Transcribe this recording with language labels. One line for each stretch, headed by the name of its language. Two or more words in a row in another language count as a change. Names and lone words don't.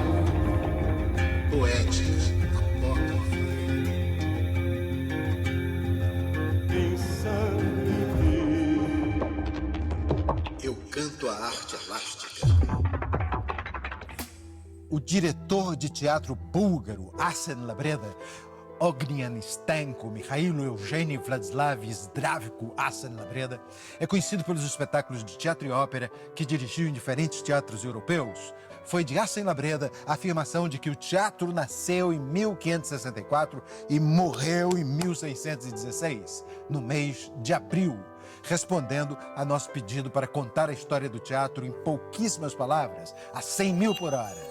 Portuguese: Poética, apócrifa. Eu canto a arte elástica. O diretor de teatro búlgaro Asen Labreda, Ognian Stenko Mikhailo Eugênio Vladislav Zdravko Asen Labreda, é conhecido pelos espetáculos de teatro e ópera que dirigiu em diferentes teatros europeus. Foi de Asen Labreda a afirmação de que o teatro nasceu em 1564 e morreu em 1616, no mês de abril, respondendo a nosso pedido para contar a história do teatro em pouquíssimas palavras, a 100 mil por hora.